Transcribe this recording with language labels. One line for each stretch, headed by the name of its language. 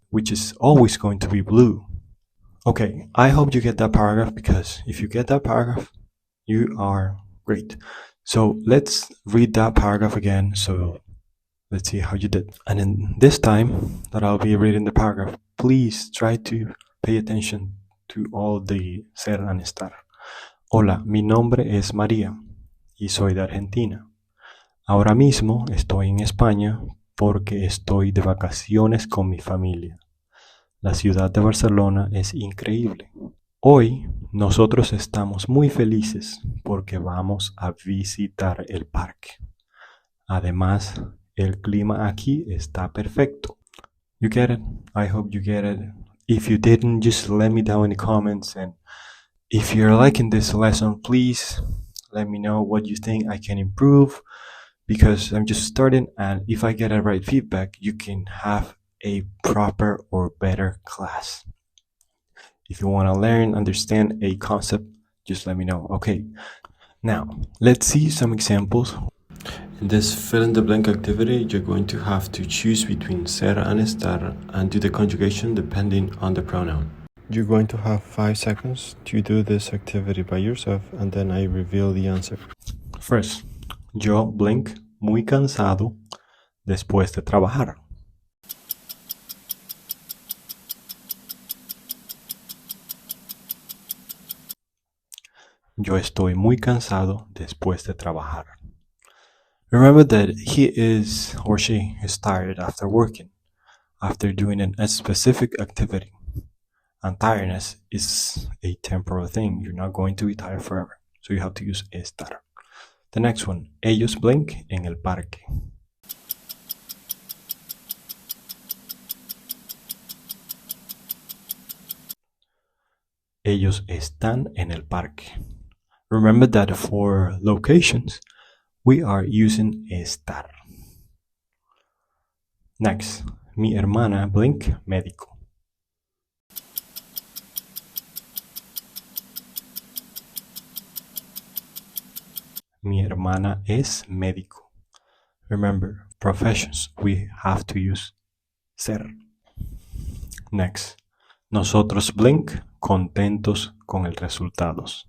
English: which is always going to be blue. Okay, I hope you get that paragraph, because if you get that paragraph, you are great. So let's read that paragraph again. So let's see how you did. And in this time that I'll be reading the paragraph, please try to pay attention to all the SER and ESTAR.
Spanish: Hola, mi nombre es María y soy de Argentina. Ahora mismo estoy en España porque estoy de vacaciones con mi familia. La ciudad de Barcelona es increíble. Hoy nosotros estamos muy felices porque vamos a visitar el parque. Además, el clima aquí está perfecto.
English: You get it? I hope you get it. If you didn't, just let me know in the comments. And if you're liking this lesson, please let me know what you think I can improve, because I'm just starting, and if I get a right feedback, you can have a proper or better class. If you want to learn, understand a concept, just let me know. Okay, now let's see some examples. In this fill in the blank activity, you're going to have to choose between SER and ESTAR and do the conjugation depending on the pronoun. You're going to have 5 seconds to do this activity by yourself, and then I reveal the answer. First,
Spanish: yo blank muy cansado después de trabajar. Yo estoy muy cansado después de trabajar.
English: Remember that he is or she is tired after working, after doing a specific activity. And tiredness is a temporal thing. You're not going to be tired forever. So you have to use estar. The next one, ellos blank
Spanish: en el parque. Ellos están en el parque.
English: Remember that for locations, we are using estar. Next,
Spanish: mi hermana blank médico. Mi hermana es médico.
English: Remember, professions, we have to use ser. Next,
Spanish: nosotros blank contentos con el resultado.